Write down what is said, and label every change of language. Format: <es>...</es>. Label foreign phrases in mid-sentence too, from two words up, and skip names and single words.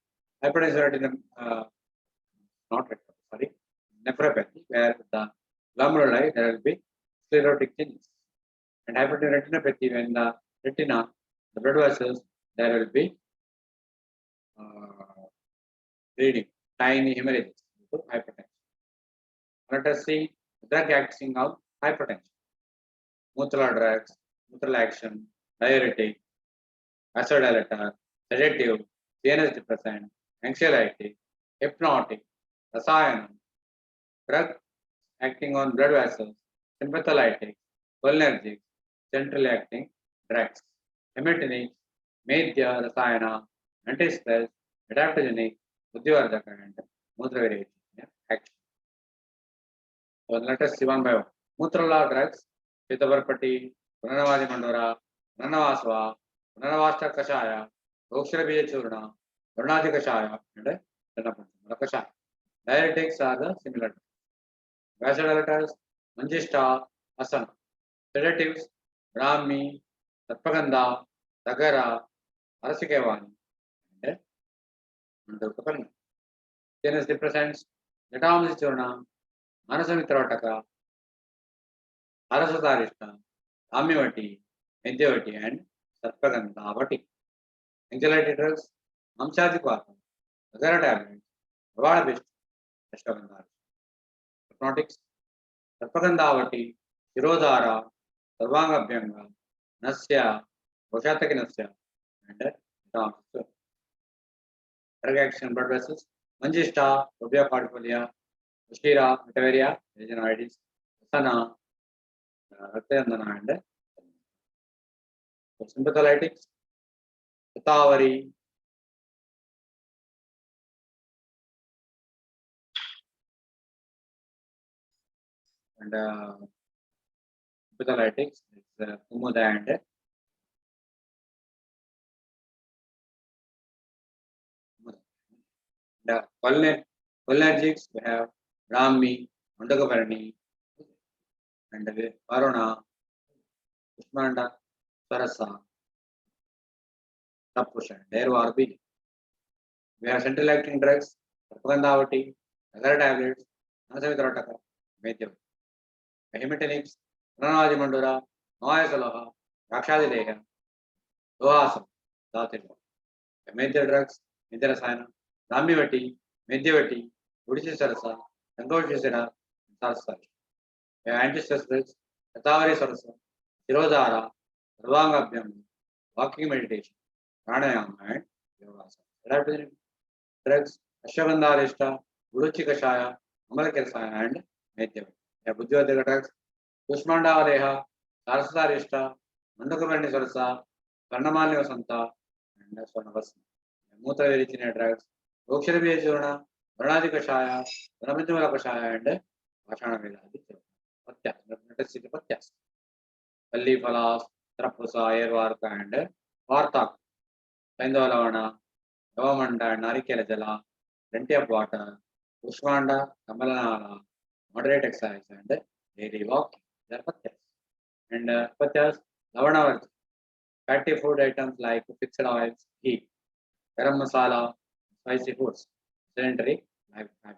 <en>Hypertension, not sorry, nephropathy, where the glomeruli there will be sclerotic changes, and retinopathy when the retina, the blood vessels, there will be bleeding, tiny hemorrhages due to hypertension. Let us see drug acting of hypertension. Mutral drugs, mutral action, diuretic, vasodilator, sedative, CNS depressant, anxiolytic, hypnotic, rasayanam, drug acting on blood vessels, sympatholytic, cholinergic, centrally acting drugs, emetinic, medhya, rasayana, antistress, adaptogenic, buddhivardhaka, and mutra action. So let us see one by one. Mutrala drugs, Pitavarpati, Punanavadi Mandora, Punanavasva, Punanavasta Kashaya, Oksharabiya Churna, Varnadi Kashaya, and Tanapancha Kashaya. Diuretics are the similar. Vasodilators, Manjishta, Asana. Sedatives, Brahmi, Sarpaganda, Dagara, Arasikevani, and Mandukapani. CNS depressants, Jatamasi Churna, Manasamitrataka, Arasatarishta, Amivati, Medyavati, and Sarpagandavati. Anxiety drugs, Amchadipata, Agara tablets, Avadabist, Ashwagandha. Hypnotics, Sarpagandavati, Shirodhara, Sarvangabhyanga, Nasya, Voshataki Nasya, and Dams. Drug action blood vessels, Manjishta, Rubia cordifolia, Ushira, Viteria, Regionoides, Sana, Raktayandana, and sympatholytics, Pitavari, and sympatholytics, it's Kumuda and cholinergics, we have Brahmi, Mandagavarani, and Varuna, Ushmanda, Sarasa, Tapusha, Dervarbi. We have central acting drugs, Sarpagandavati, Agara tablets, Nasamitrataka, Medyav. Hematinics, Pranadi Mandura, Noyasalaha, Rakshadideha, Dohasam, Datil. Major drugs, Midrasana, Ramivati, Medyavati, Udisarasa, Sangoshishira, Sarsa. Antistress drugs, Katavari Sarasa, Shirodhara, Sarvangabhyam, walking meditation, Pranayama, and Yogasana. Adaptogenic drugs, Ashwagandharishta, Uruchikashaya, Amalakirasana, and Medyavati. Buddhivardhaka drugs, Kushmandavadeha, Sarasarishta, Mandukavarni Sarasa, Karnamali Vasanta, and Swarnavasana.</en> <sa>Mutra Viricina</sa> <en>drugs, Oksharabiya Churna, Varnadi Kashaya, Vanamithamala Kashaya, and Vashana Vedadi. Patyas, let us see the Patyas.</en> <sa>Palli Phalas,</sa> <en>Trapusa, Airvarka, and Vartak, Saindavalavana, Yavamanda, and</en> <sa>Narikela Jala,</sa> <en>plenty of water, Ushmanda, Kamalanala, moderate exercise, and daily walking. They are Patyas. And Patyas, Lavanavarti, fatty food items like fixed oils, ghee, garam masala, spicy foods, sedentary life habits.</en>